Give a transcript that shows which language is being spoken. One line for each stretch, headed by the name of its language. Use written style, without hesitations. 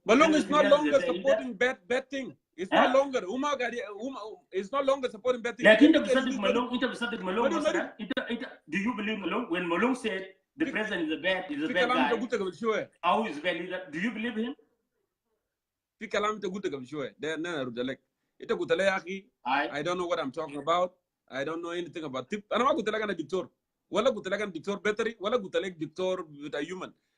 English: Malong is no longer supporting bad thing. It's no longer it's no longer supporting bad thing.
Arabic: لكن انت بتصدق ملون مثلا انت
English: do you believe Malong when Malong said the president is a bad guy او is a bad leader, do you believe him؟
Arabic: في كلام انت قلته قبل شويه ده انا ارد لك. انت قلت لي يا اخي
English: I don't know what I'm talking about. I don't know anything about tip.
Arabic: انا ما قلت لك انا دكتور ولا قلت لك انا دكتور بيطري ولا قلت لك دكتور بتاع human.